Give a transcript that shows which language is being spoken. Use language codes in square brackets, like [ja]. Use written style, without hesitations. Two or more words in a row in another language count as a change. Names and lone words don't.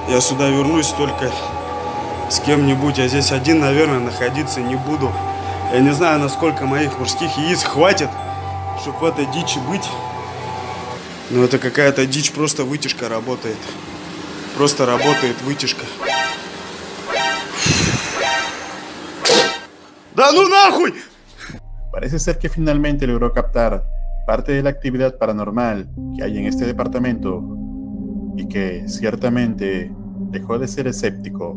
[ru] Я сюда вернусь только с кем-нибудь. Я здесь один, наверное, находиться не буду. Я не знаю, насколько моих мужских яиц хватит, чтобы в этой дичи быть. Но это какая-то дичь, просто вытяжка работает. Просто работает вытяжка. ¡Да ну нахуй! [es] Parece ser que finalmente logró captar parte de la actividad paranormal que hay en este departamento y que ciertamente dejó de ser escéptico.